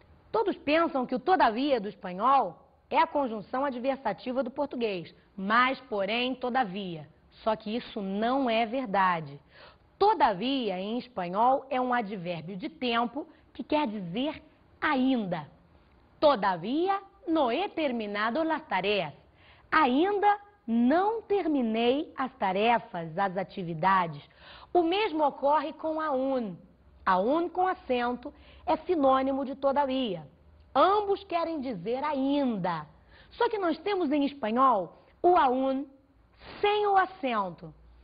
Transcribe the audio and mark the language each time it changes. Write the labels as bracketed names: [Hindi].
[Portuguese] Todos pensam que o todavia do espanhol é a conjunção adversativa do português, mas, porém, todavia. Só que isso não é verdade. Todavia, em espanhol, é um advérbio de tempo que quer dizer ainda. [Spanish] Todavia no he terminado las tareas. [Portuguese] Ainda não terminei as tarefas, as atividades. O mesmo ocorre com aún. Aún com acento é sinônimo de todavia. Ambos querem dizer ainda. Só que nós temos em espanhol o aún sem o acento.